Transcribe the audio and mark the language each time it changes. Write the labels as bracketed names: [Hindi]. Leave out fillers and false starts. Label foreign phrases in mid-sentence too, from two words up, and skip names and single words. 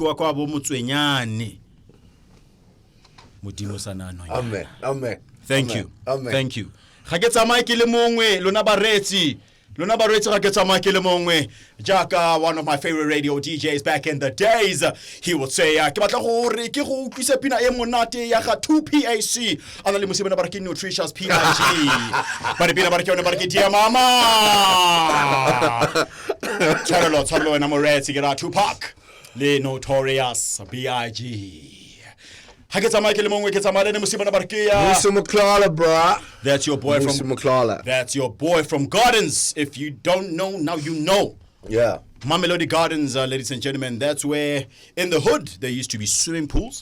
[English] Thank you. Amen. Thank you. One of my favorite radio DJs back in the days, he would say, [Tswana] ke batla gore ke go utlwisa pina e monate ya ga 2PAC ana le mosebena ba re ke nutritious PIG ba re pina ba re ke yone ba re ke dia mama tshwarelo wena moretsi ke ra Tupac le Notorious B.I.G. [English] That's your boy from McClalla. That's your boy from Gardens. If you don't know, now you know. Yeah. Mamelodi Gardens, ladies and gentlemen, that's where in the hood there used to be swimming pools.